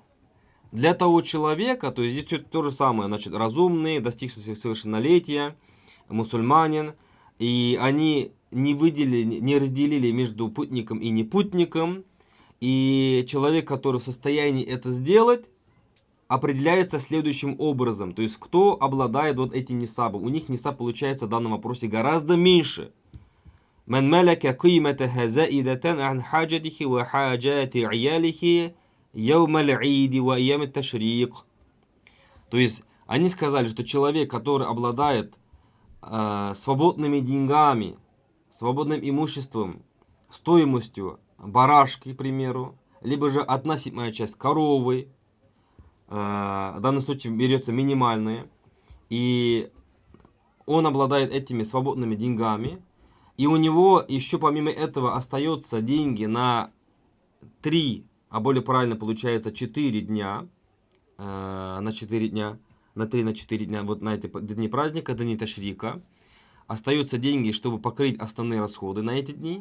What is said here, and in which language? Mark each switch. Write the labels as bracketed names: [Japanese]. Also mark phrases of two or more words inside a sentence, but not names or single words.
[Russian] Для того человека, то есть здесь все то же самое, значит, разумный, достигший совершеннолетия, мусульманин, и они не разделили между путником и непутником, и человек, который в состоянии это сделать, определяется следующим образом, то есть кто обладает вот этим нисабом. У них нисаб получается в данном вопросе гораздо меньше. [Arabic] من ملك قيمتها زائدة عن حاجته وحاجات عياله يوم العيد وأيام التشريق. [Russian] То есть они сказали, что человек, который обладает свободными деньгами, свободным имуществом, стоимостью барашки, к примеру, либо же относительная часть коровы, в данном случае берется минимальная, и он обладает этими свободными деньгами, и у него еще помимо этого остается деньги на 3, а более правильно получается 4 дня, на 4 дня, на 3-4 дня, вот на эти дни праздника, дни ташрика, остаются деньги, чтобы покрыть основные расходы на эти дни.